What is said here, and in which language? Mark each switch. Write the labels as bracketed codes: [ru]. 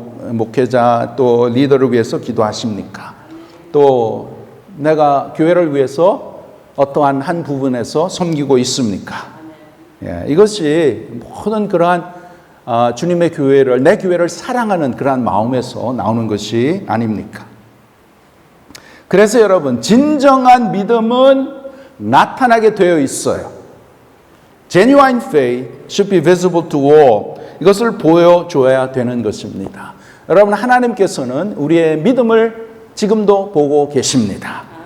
[ko] 목회자 또 리더를 위해서 기도하십니까? 또 내가 교회를 위해서 어떠한 한 부분에서 섬기고 있습니까? 이것이 모든 그러한 주님의 교회를, 내 교회를 사랑하는 그러한 마음에서 나오는 것이 아닙니까? 그래서 여러분, 진정한 믿음은 나타나게 되어 있어요. [en] Genuine faith should be visible to all. [ko] 이것을 보여줘야 되는 것입니다. 여러분, 하나님께서는 우리의 믿음을 지금도 보고 계십니다.